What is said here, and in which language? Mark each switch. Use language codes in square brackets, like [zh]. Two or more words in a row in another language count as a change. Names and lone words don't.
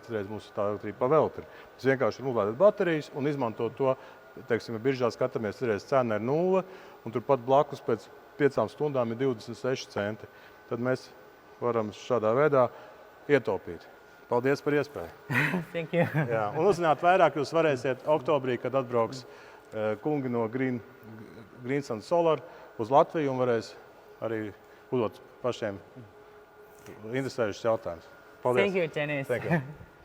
[lv] Tad mums tā elektrība pavelk ir. Mēs vienkārši uzlādēt baterijas un izmantot to. Teiksim, ja biržā skatāmies, cena ir 0, un turpat blakus pēc 5 stundām ir 26 centi. Tad mēs varam šādā veidā ietaupīt. Paldies par iespēju. [en] Thank you. [lv] Jā, un uzzināt vairāk jūs varēsiet oktobrī, kad atbrauks kungi no Green Solar uz Latviju un varēs arī uzdot pašiem interesējušas jautājumus. Paldies. [en] Thank you, Janice. Thank you.